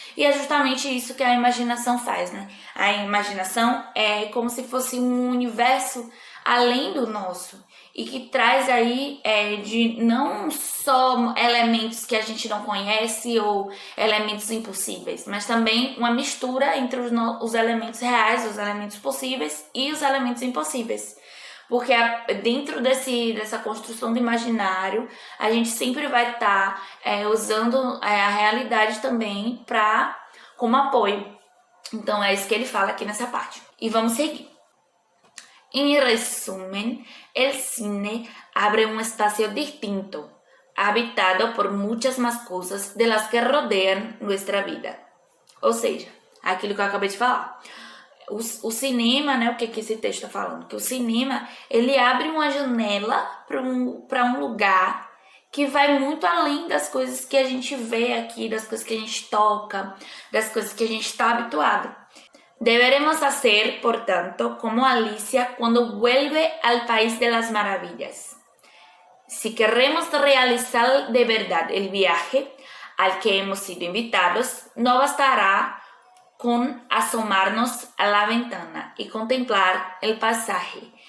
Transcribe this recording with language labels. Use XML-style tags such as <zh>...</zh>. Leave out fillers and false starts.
<pt>E é justamente isso que a imaginação faz, né? A imaginação é como se fosse um universo além do nosso e que traz aí de não só elementos que a gente não conhece ou elementos impossíveis, mas também uma mistura entre os elementos reais, os elementos possíveis e os elementos impossíveis. Porque dentro dessa construção do imaginário, a gente sempre vai estar usando a realidade também como apoio. Então é isso que ele fala aqui nessa parte. E vamos seguir.</pt> <es>En resumen, el cine abre un espacio distinto, habitado por muchas más cosas de las que rodean nuestra vida.</es> <pt>Ou seja, aquilo que eu acabei de falar. O cinema, né, o que esse texto está falando? Que o cinema, ele abre uma janela para um lugar que vai muito além das coisas que a gente vê aqui, das coisas que a gente toca, das coisas que a gente está habituado.</pt> <es>Deberemos hacer, por tanto, como Alicia cuando vuelve al País de las Maravillas. Si queremos realizar de verdad el viaje al que hemos sido invitados, no bastará con asomarnos a la ventana y contemplar el paisaje.</es>